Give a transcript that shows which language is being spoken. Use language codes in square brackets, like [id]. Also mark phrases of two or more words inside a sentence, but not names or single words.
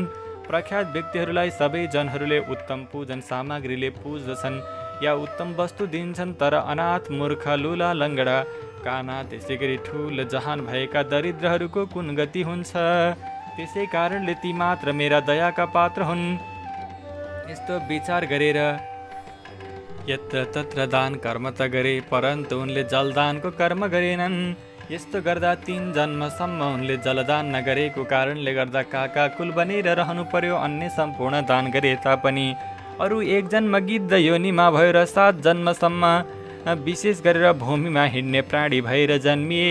[ne] प्रख्यात व्यक्तिहरूलाई सबै जनहरूले उत्तम पूजन सामग्रीले पुज्दछन् या उत्तम वस्तु दिन्छन्, तर अनाथ, मूर्ख, लुला, लङ्गडा, काना, त्यसै गरी ठुल जहान भएका दरिद्रहरूको कुन गति हुन्छ? त्यसै कारणले ती मात्र मेरा दयाका पात्र हुन्। यस्तो विचार गरेर यत्र तत्र दान कर्म त गरे, परन्तु उनले जलदानको कर्म गरेनन्। यस्तो गर्दा 3 जन्मसम्म उनले जलदान नगरेको कारणले गर्दा काका कुल बनेर रहनु पर्यो। अन्य सम्पूर्ण दान गरे तापनि अरू 1 जन्म गिद्ध योनिमा भयो र 7 जन्मसम्म विशेष गरेर भूमिमा हिँड्ने प्राणी भएर जन्मिए।